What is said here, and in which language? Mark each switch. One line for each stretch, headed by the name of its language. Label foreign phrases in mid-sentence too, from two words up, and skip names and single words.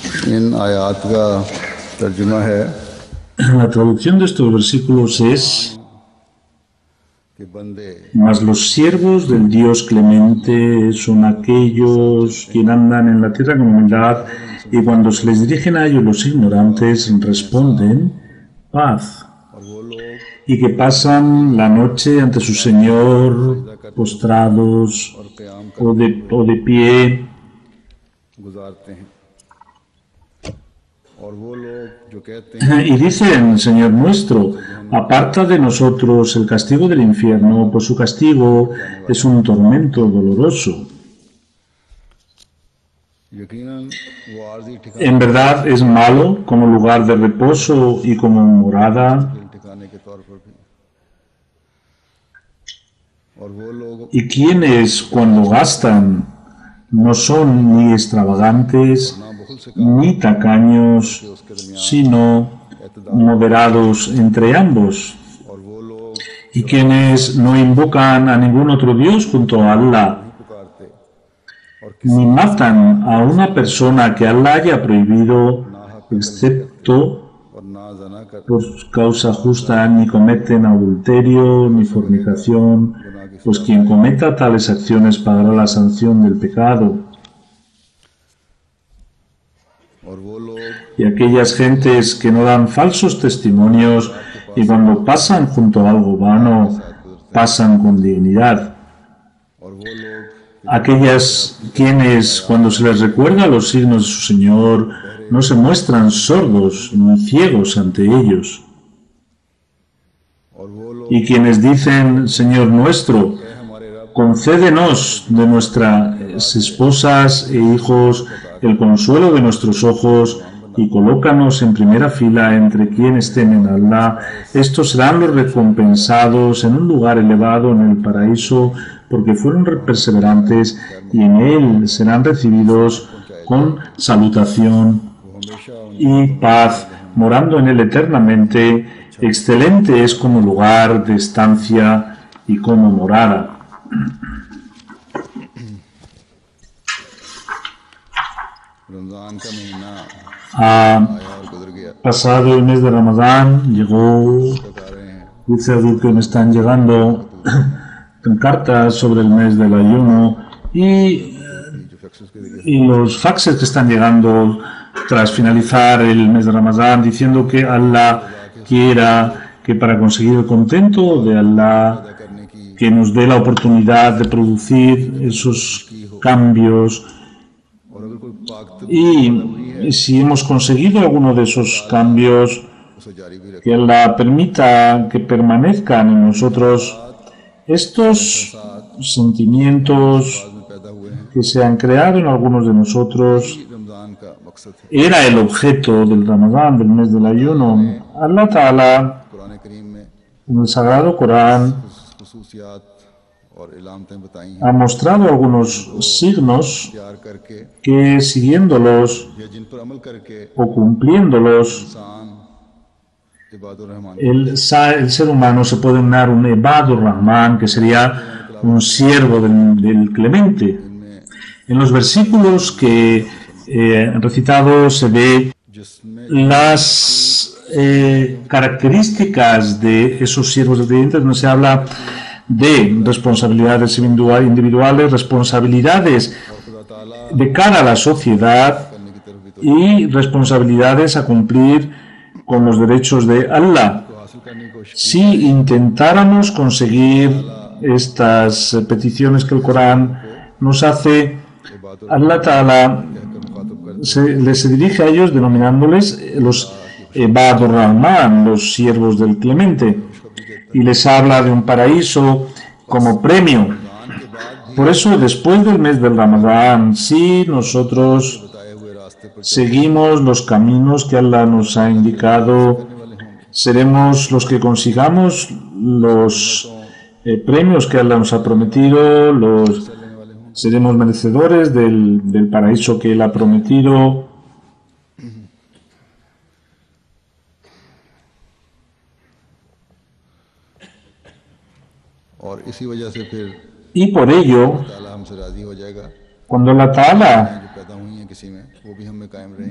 Urdu: ان آیات کا ترجمہ ہے
Spanish: La traducción de estos versículos es:
Urdu: کہ بندے
Spanish: mas los siervos del Dios clemente son aquellos quienes andan en la tierra con humildad, y cuando se les dirigen a ellos los ignorantes, responden paz,
Urdu: اور وہ لوگ
Spanish: y que pasan la noche ante su Señor postrados
Urdu: اور قیام
Spanish: o de pie,
Urdu: گزارتے ہیں اور وہ لوگ جو کہتے ہیں
Spanish: y dicen: Señor nuestro, aparta de nosotros el castigo del infierno, pues su castigo es un tormento doloroso.
Urdu: یقیناً وہ عارضی
Spanish: En verdad es malo como lugar de reposo y como morada,
Urdu: ٹھکانے کے طور پر بھی اور وہ لوگ
Spanish: y quienes cuando gastan no son ni extravagantes
Urdu: نہ بخل سے
Spanish: ni tacaños,
Urdu: اس کے درمیان
Spanish: sino moderados entre ambos,
Urdu: اور وہ لوگ
Spanish: y quienes no invocan a ningún otro Dios junto a Allah,
Urdu: پکارتے اور
Spanish: ni matan a una persona que Allah haya prohibido, excepto
Urdu: اور نہ زنا کر
Spanish: por causa justa, ni cometen adulterio ni fornicación, pues quien cometa tales acciones pagará la sanción del pecado.
Urdu: اور وہ لوگ
Spanish: Y aquellas gentes que no dan falsos testimonios y cuando pasan junto a algo vano, pasan con dignidad.
Urdu: اور وہ لوگ
Spanish: Aquellas quienes, cuando se les recuerda los signos de su Señor, no se muestran sordos ni ciegos ante ellos.
Urdu: اور وہ لوگ
Spanish: Y quienes dicen: Señor nuestro,
Urdu: ہمارے رب
Spanish: concédenos de nuestras esposas e hijos el consuelo de nuestros ojos y colócanos en primera fila entre quienes temen a Allah. Estos serán los recompensados en un lugar elevado en el paraíso, porque fueron perseverantes, y en él serán recibidos con salutación y paz, morando en él eternamente. Excelente es como lugar de estancia y como morada.
Urdu: رمضان کا مہینہ
Spanish: Ha
Urdu: آیا اور گزر گیا
Spanish: pasado el mes de Ramadán, llegó,
Urdu: بتا رہے ہیں
Spanish: dice Abdul que me están llegando cartas sobre el mes del ayuno
Urdu: جو فیکسز کے
Spanish: y los faxes que están llegando tras finalizar el mes de Ramadán, diciendo que Allah quiera que para conseguir el contento de Allah,
Urdu: کرنے کی
Spanish: que nos dé la oportunidad de producir esos cambios,
Urdu: اور اگر کوئی پاک
Spanish: y si hemos conseguido alguno de esos cambios,
Urdu: اسے جاری بھی رکھے
Spanish: que Allah permita que permanezcan en nosotros estos sentimientos
Urdu: میں پیدا ہوئے ہیں
Spanish: que se han creado en algunos de nosotros.
Urdu: رمضان کا مقصد ہے
Spanish: Era el objeto del Ramadán, del mes del ayuno. Allah Ta'ala,
Urdu: قرآن کریم میں
Spanish: en el Sagrado Corán,
Urdu: خصوصیات اور علامتیں بتائی ہیں
Spanish: ha mostrado algunos signos
Urdu: پیار کرکے
Spanish: que, siguiéndolos
Urdu: یا جن پر عمل کرکے
Spanish: o cumpliéndolos,
Urdu: इंसान
Arabic: عباد الرحمن
Spanish: el ser humano se puede unar un
Arabic: عباد الرحمن,
Spanish: que sería un siervo del Clemente. En los versículos que han recitado se ve
Urdu: جس میں
Spanish: las características de esos siervos del Clemente, donde se habla de responsabilidades individuales, responsabilidades
Urdu: خدا تعالیٰ
Spanish: de cara a la sociedad
Urdu: کرنے کی طرف بھی تو
Spanish: y responsabilidades a cumplir con los derechos de Allah.
Urdu: حاصل کرنے کی کوشش
Spanish: Si intentáramos conseguir estas peticiones que el Corán nos hace,
Urdu: इबादुर
Spanish: Allah Ta'ala
Urdu: مخاطب کر
Spanish: se dirige a ellos denominándoles los
Arabic: عباد الرحمن,
Spanish: los siervos del Clemente, y les habla de un paraíso como premio. Por eso, después del mes del Ramadán, si nosotros
Urdu: بتائے ہوئے راستے پر
Spanish: seguimos los caminos que Allah nos ha indicado, seremos los que consigamos los premios que Allah nos ha prometido, seremos merecedores del paraíso que Él ha prometido.
Urdu: اور اسی وجہ سے پھر
Spanish: Y por ello,
Urdu: تعالیٰ ہم سے راضی ہو جائے گا
Spanish: cuando Allah Ta'ala
Urdu: جو پیدا ہوئی ہیں کسی میں وہ بھی بھی ہم میں قائم رہیں گی.